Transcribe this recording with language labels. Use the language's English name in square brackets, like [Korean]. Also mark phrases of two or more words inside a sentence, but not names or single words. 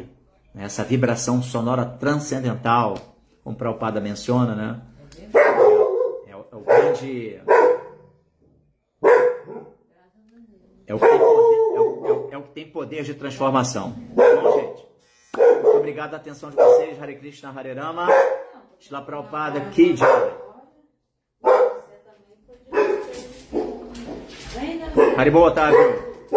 [Portuguese] Essa vibração sonora transcendental, como o Prabhupada menciona, né? É o grande... É o que tem poder de transformação. Bom, gente, muito obrigado pela atenção de vocês. Hare Krishna, Hare Rama. [Hindi] श्रील प्रभुपाद की जय. [Portuguese] Haribo, Otávio.